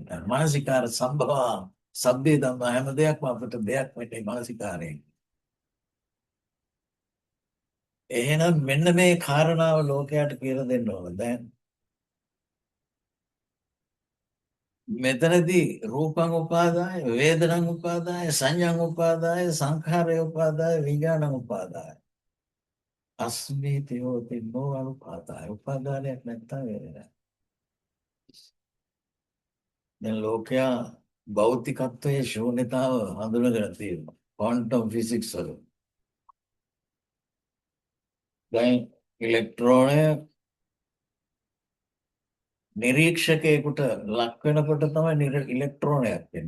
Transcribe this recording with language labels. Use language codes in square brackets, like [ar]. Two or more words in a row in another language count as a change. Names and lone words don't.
[pi] මානසිකාර සම්භව සබ්බේ ධම්ම [si] හැම දෙයක්ම අපිට දෙයක් වෙන්නේ මානසිකාරයෙන්. එහෙනම් මෙන්න මේ කාරණාව ලෝකයට කියලා දෙන්න ඕන. දැන් මෙතනදී [pi] රූපං උපාදාය, වේදනං උපාදාය, සංඥං උපාදාය, සංඛාරය උපාදාය, විඥානං උපාදාය. අස්මීති හෝති නෝ අනුපාදාය. [si] උපාදානයක් නැත්තම් වෙන්නේ නැහැ. දැන් ලෝකයා භෞතිකත්වයේ ශූන්‍යතාව හඳුනගෙන තියෙනවා. [en] quantum physics වල. [si] දැන් ඉලෙක්ට්‍රෝනය නිරීක්ෂකයෙකුට ලක් වෙනකොට තමයි ඉලෙක්ට්‍රෝනයක් වෙන්නේ.